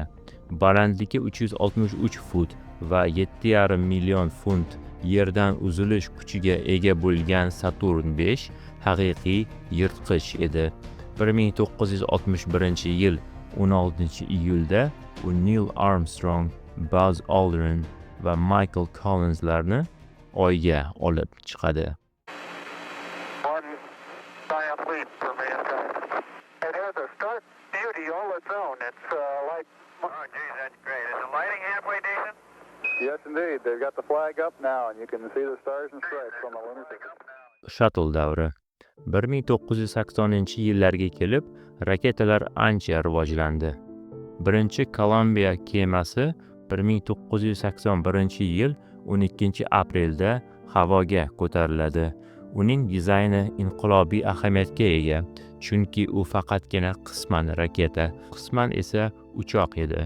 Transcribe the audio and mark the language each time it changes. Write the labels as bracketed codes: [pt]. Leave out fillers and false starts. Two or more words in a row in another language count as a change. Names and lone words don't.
[uz] Balandligi 363 fut va 7,5 million funt yerdan uzilish kuchiga ega bo'lgan Saturn 5 haqiqiy yirtqich edi. 1961-yil 16-iyulda u Neil Armstrong, Buzz Aldrin va Michael Collinslarni Oyga olib chiqadi. [en] Yes, indeed. They've got the flag up now, and you can see the stars and stripes on the lunar surface. [uz] Shuttle davri. 1980-yillarga kelib, raketalar ancha rivojlandi. Birinchi Columbia kemasi 1981-yil 12-aprelda havoga ko'tariladi. Uning dizayni inqilobiy ahamiyatga ega, chunki u faqatgina qisman raketa, qisman esa uchoq edi.